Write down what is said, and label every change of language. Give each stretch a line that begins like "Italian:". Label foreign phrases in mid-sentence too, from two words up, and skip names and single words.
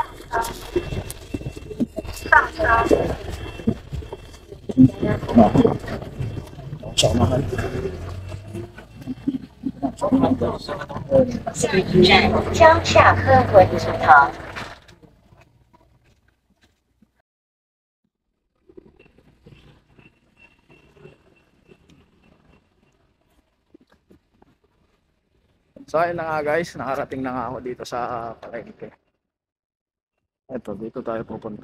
Filipino: Tsaka mahal.
Chinese: 下一站将下科文子堂。
Filipino: So ayun na nga guys, nakarating na nga ako dito sa palengke. Eto, dito tayo pupunta.